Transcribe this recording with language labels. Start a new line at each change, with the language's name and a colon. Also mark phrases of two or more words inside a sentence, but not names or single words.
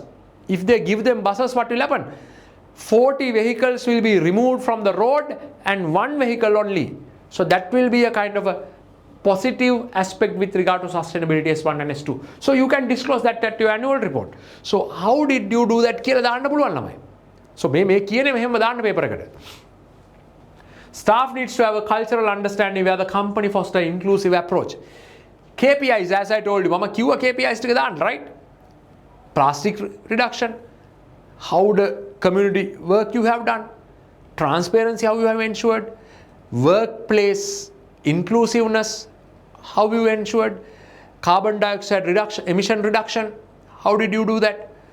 English: If they give them buses, what will happen? 40 vehicles will be removed from the road and one vehicle only. So that will be a kind of a positive aspect with regard to sustainability S1 and S2. So you can disclose that at your annual report. So how did you do that
Sinhala: කියලා දාන්න පුළුවන් ළමයි. So මේ කියන්නේ මෙහෙම දාන්න paper එකට.
English: Staff needs to have a cultural understanding where the company foster inclusive approach. KPIs, as I told you,
Sinhala: මම කිව්වා KPIs ටික දාන්න,
English: right? Plastic reduction, how the community work you have done, transparency, how you have ensured, workplace inclusiveness, how you ensured, carbon dioxide reduction, emission reduction, how did you do that?